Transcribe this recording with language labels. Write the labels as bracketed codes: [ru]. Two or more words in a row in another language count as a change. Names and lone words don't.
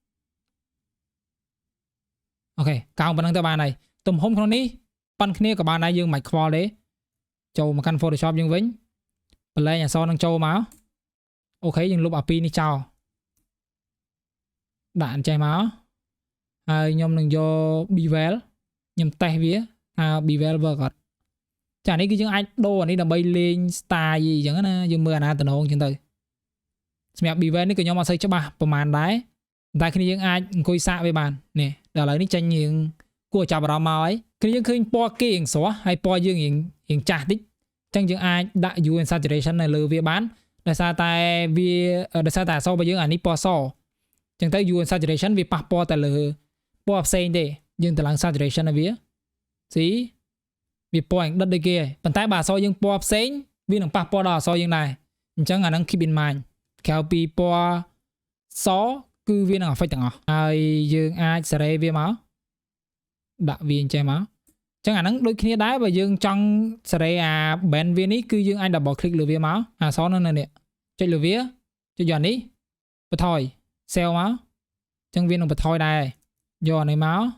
[km] អូខេកោងប៉ុណ្ណឹងទៅបានហើយទំហំក្នុងនេះប៉ុនគ្នាក៏បានដែរយើងមិនខ្វល់ទេចូលមកកាន់ Photoshop យើងវិញបន្លែងអក្សរនឹងចូលមកអូខេយើងលុបអាពីរនេះចោលដាក់អញ្ចេះមកហើយខ្ញុំនឹងយក bevel ខ្ញុំតេស្តវាថា [en] bevel work [km] អត់ចានេះគឺយើងអាចដូរអានេះដើម្បីលេង style អញ្ចឹងណា យើងមើលអាណាតំណងអញ្ចឹងទៅសម្រាប់ bevel នេះក៏ខ្ញុំអត់សូវច្បាស់ប្រហែលដែរតែគ្នាយើងអាចអង្គុយសាកវាបាននេះដល់ឥឡូវនេះចាញ់យើងគួរចាប់អារម្មណ៍មកហើយគ្នាយើងឃើញពណ៌គេរៀងស្រស់ហើយពណ៌យើងរៀងចា ស់តិចអញ្ចឹងយើងអាចដាក់ [en] hue and saturation [km] នៅលើវាបានដោយសារតែអក្សររបស់យើងអានេះពណ៌សអញ្ចឹងទៅ [en] hue and saturation [km] វាប៉ះពាល់តែលើព ណ៌ផ្សេងទេយើងទៅឡើង saturation ឲ្យវាស៊ីវាពណ៌ដិតដូចគេប៉ុន្តែបើអក្សរយើងពណ៌ផ្សេងវានឹងប៉ះពាល់ដល់អក្សរ យើងដែរអញ្ចឹងអាហ្នឹង [en] keep in mind [km] ក្រៅពីពណ៌សគឺវានឹង affect ទាំងអស់ហើយយើងអាចសេរីវាមកដាក់វាអញ្ចឹងមកអញ្ចឹងអាហ្នឹងដូចគ្នាដែរបើយើងចង់សេរីអា band វានេះគឺយើងអាច [en] double click [km] លើវាមកអាអក្សរនៅនេះចុចលើវាចុចយកនេះបន្ថយ cell មកអញ្ចឹងវានឹងបន្ថយដែរយកអានេះមក